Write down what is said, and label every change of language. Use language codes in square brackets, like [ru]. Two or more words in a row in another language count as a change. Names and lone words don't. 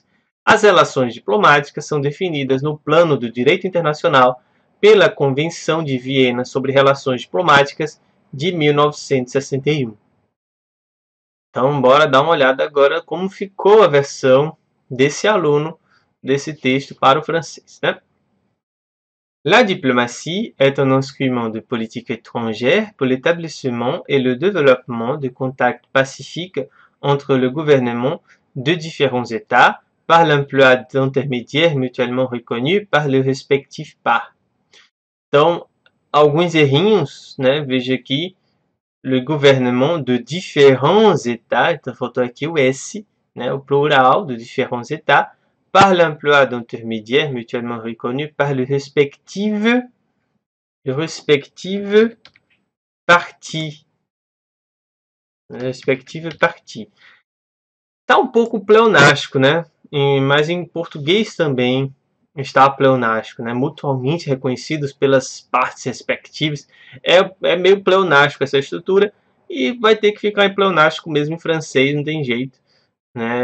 [pt] As relações diplomáticas são definidas no plano do direito internacional pela Convenção de Viena sobre Relações Diplomáticas de 1961. Então, bora dar uma olhada agora como ficou a versão desse aluno desse texto para o francês, né? [fr] La diplomatie est un instrument de politique étrangère pour l'établissement et le développement de contacts pacifiques entre le gouvernement de différents États par l'emploi d'intermédiaires mutuellement reconnus par les respectives parts. [pt] Então, alguns errinhos, né? Veja aqui, [fr] le gouvernement de différents États, [pt] então faltou aqui o S, né? O plural de [fr] différents États, par l'emploi d'intermédiaires mutuellement reconnus par les respectives parties. [pt] Está um pouco pleonástico, né? Mas em português também está pleonástico, né? Mutuamente reconhecidos pelas partes respectivas. É meio pleonástico essa estrutura e vai ter que ficar em pleonástico mesmo em francês, não tem jeito, né?